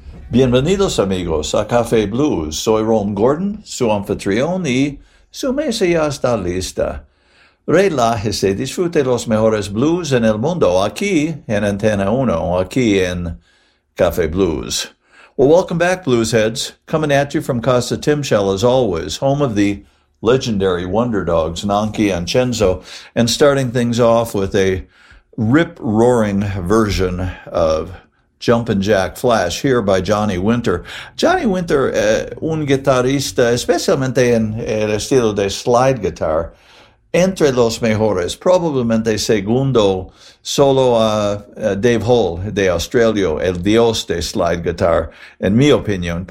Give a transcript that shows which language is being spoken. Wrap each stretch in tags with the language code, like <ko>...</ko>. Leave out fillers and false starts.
<es>Bienvenidos amigos a Café Blues, soy Ron Gordon, su anfitrión y su mesa ya está lista. Relájese, disfrute los mejores blues en el mundo aquí en Antena 1, aquí en Café Blues.</es> <en>Well, welcome back, Bluesheads, coming at you from Casa Timshell as always, home of the legendary wonder dogs Nonky and Cenzo, and starting things off with a rip-roaring version of Jumpin' Jack Flash, here by Johnny Winter.</en> <es>Johnny Winter, un guitarrista, especialmente en el estilo de slide guitar, entre los mejores, probablemente segundo solo a Dave Hull de Australia, el dios de slide guitar, en mi opinión.</es>